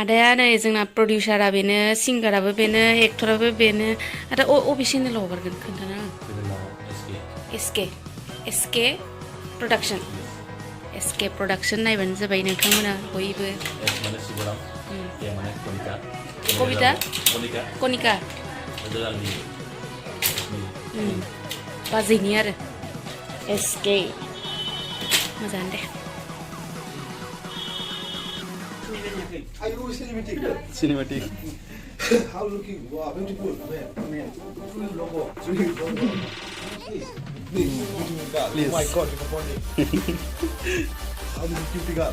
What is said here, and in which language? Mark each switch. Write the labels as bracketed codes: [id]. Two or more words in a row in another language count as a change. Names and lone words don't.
[brx] नै जोंना प्रडिउसारा बेनो सिंगाराबो बेनो एक्टराबो बेनो आरो अबे चेनेलाव हगारगोन खोन्थाना एसके प्रडाक्सन नायबानो जाबाय नोंथांमोना बयबो कनिका बाजैनि आरो एसके मोजां दे [en] Cinematic. How looking? Wow, beautiful. Man. Full logo. Please. Oh my God, you can How beautiful girl.